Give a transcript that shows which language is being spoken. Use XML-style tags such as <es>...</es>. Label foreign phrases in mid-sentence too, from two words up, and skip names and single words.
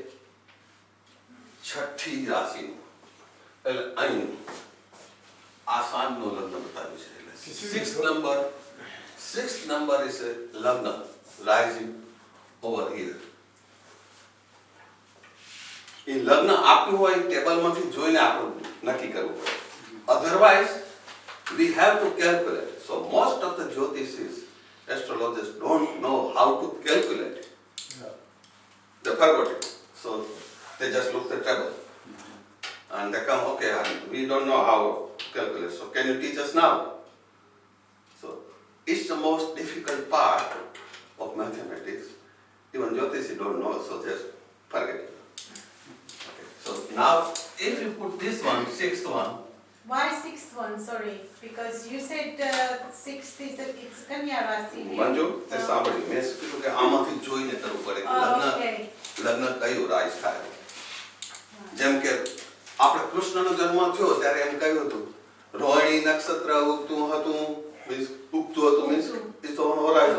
<gu>છઠ્ઠી રાશિનું એટલે અહીંનું આ સાંજનું લગ્ન બતાવ્યું છે એટલે</gu> <en>sixth number is a</en> <gu>લગ્ન</gu> <en>rising over here.</en> <gu>એ લગ્ન આપ્યું હોય ટેબલમાંથી જોઈને આપણે નક્કી કરવું પડે.</gu> <en>Otherwise we have to calculate. So most of the Jyotishes, astrologers don't know how to calculate. Yeah. They forgot it. So they just look at the table. And they come, okay, we don't know how to calculate. So can you teach us now? So it's the most difficult part of mathematics. Even Jyotishi don't know, so just forget it. Okay. So now if you put this one, sixth one, Why sixth one? Sorry, because you said sixth is it's Kanya Rasi.</en> <gu>મંજુ તે સાંભળ્યું મેં શું કીધું કે આમાંથી જોઈને કરવું પડે કે</gu> <en>Oh, okay.</en> <gu>લગ્ન કયું રાઈસ થાય. જેમ કે આપણે કૃષ્ણનો જન્મ થયો ત્યારે એમ કહ્યું હતું રોહિણી નક્ષત્ર ઉગતું હતું મીન્સ ઉગતું હતું</gu> <en>means it's on horizon.</en>